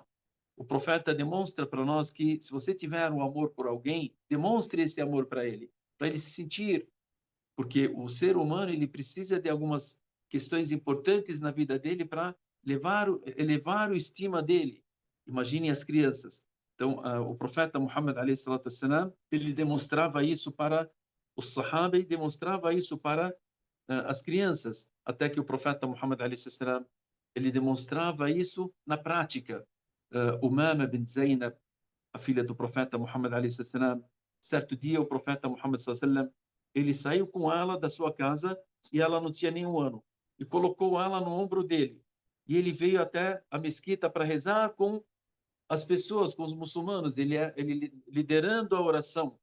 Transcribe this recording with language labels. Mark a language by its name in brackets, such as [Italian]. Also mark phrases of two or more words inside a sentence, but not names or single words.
[Portuguese] O profeta demonstra para nós que se você tiver um amor por alguém, demonstre esse amor para ele se sentir, porque o ser humano ele precisa de algumas questões importantes na vida dele para elevar o estima dele. Imaginem as crianças. Então, o profeta Muhammad [Arabic] عليه الصلاة والسلام, [Portuguese] ele demonstrava isso para os sahaba e demonstrava isso para as crianças, até que o profeta Muhammad [Arabic] عليه السلام, [Portuguese] ele demonstrava isso na prática. Umama bint Zainab, a filha do profeta Muhammad [Arabic] عليه السلام, [Portuguese] certo dia o profeta Muhammad sallam, ele saiu com ela da sua casa e ela não tinha nenhum ano e colocou ela no ombro dele. E ele veio até a mesquita para rezar com as pessoas, com os muçulmanos, ele liderando a oração.